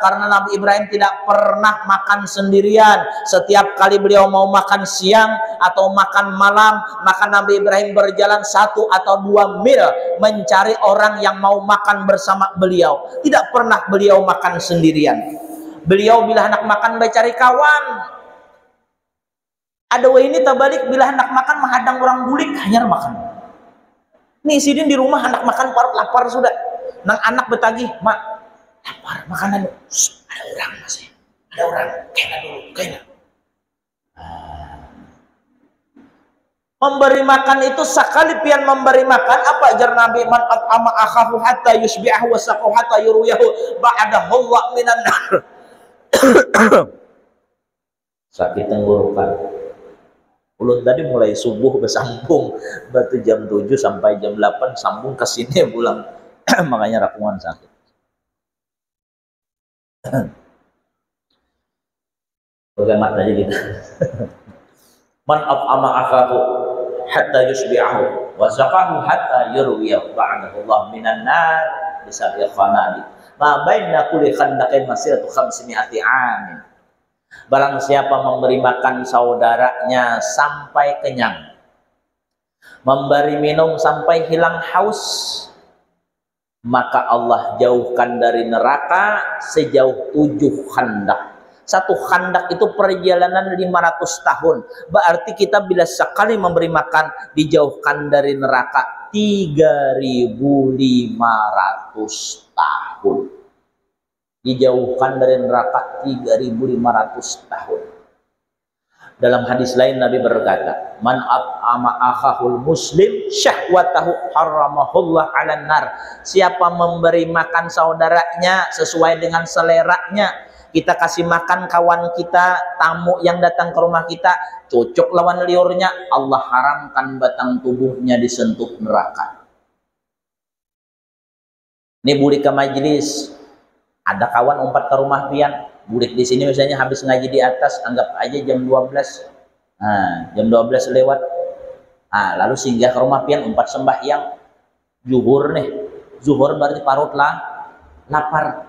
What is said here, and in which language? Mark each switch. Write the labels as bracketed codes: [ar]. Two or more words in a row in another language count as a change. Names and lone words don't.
[id] Karena Nabi Ibrahim tidak pernah makan sendirian. Setiap kali beliau mau makan siang atau makan malam, maka Nabi Ibrahim berjalan 1 atau 2 mil mencari orang yang mau makan bersama beliau. Tidak pernah beliau makan sendirian. Beliau bila hendak makan cari kawan. [bjn] Ada ini tabalik bila hendak makan menghadang orang bulik hanya makan. Nih sidin di rumah hendak makan parut lapar sudah. Nang anak betagih, mak lapar makanan. [id] Ada orang masih. Ada orang. Kayaknya dulu, kayaknya. Memberi makan itu sekali pian memberi makan apa ajar Nabi, [ar] من أطعم أخاه حتى يشبعه وسقاه حتى يرويه بعد هو من النار. [id] Sakit tenggorokan. [bjn] Ulun tadi mulai subuh bersambung batu jam 7 sampai jam 8 sambung ke sini pulang. Makanya rakungan sakit. [id] Bagaimana aja kita. [ar] من أطعم أخاه حتى يشبعه وسقاه حتى يرويه باعده الله من النار بسبع خنادق. ما بين كل خندق مسيرة 500 عام. [id] Barang siapa memberi makan saudaranya sampai kenyang, memberi minum sampai hilang haus, maka Allah jauhkan dari neraka sejauh 7 khandak. 1 khandak itu perjalanan 500 tahun. Berarti kita bila sekali memberi makan dijauhkan dari neraka 3.500 tahun. Dijauhkan dari neraka 3.500 tahun. Dalam hadis lain Nabi berkata, [ar] من أطعم أخاه المسلم شهوته حرمه الله على النار. [id] Siapa memberi makan saudaranya sesuai dengan seleranya, kita kasih makan kawan kita, tamu yang datang ke rumah kita, cocok lawan liurnya, Allah haramkan batang tubuhnya disentuh neraka. [bjn] Ini bulik ke majelis, ada kawan umpat ke rumah pian, bulik di sini misalnya habis ngaji di atas, anggap aja jam 12. [id] Nah, jam 12 lewat. [bjn] Nah, lalu singgah ke rumah pian umpat sembahyang zuhur nih. Zuhur berarti parut lah, lapar.